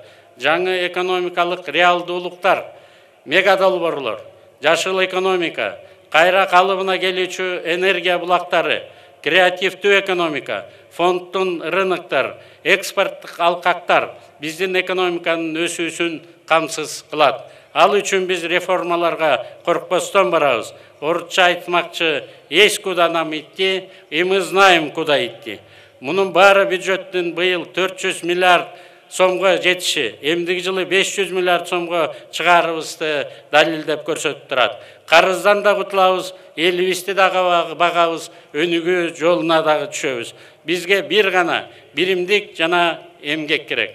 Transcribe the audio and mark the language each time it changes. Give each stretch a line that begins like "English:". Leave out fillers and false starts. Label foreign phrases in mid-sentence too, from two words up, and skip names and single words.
Kyrgyz: Жаңы экономикалык реалдуулуктар, мега долбоорлор, жашыл экономика, кайра калыбына келүүчү энергия булактары, креативдүү экономика, фонддун рыноктор, экспорттук алкактар биздин экономиканын өсүүсүн камсыз кылат. Ал үчүн биз реформаларга коркпостон барабыз. Орусча айтмакчы,
Russian: есть куда нам идти, и мы знаем, куда идти.
Kyrgyz: Мунун баары бюджеттин быйыл 400 миллиард сомго жетиши, эмдиги жылы 500 миллиард сомго чыгарыбызды далилдеп көрсөтүп турат. Карыздан да кутулабыз, элибизди дагы багабыз, өнүгүү жолуна дагы түшөбүз. Бизге бир гана биримдик жана эмгек керек.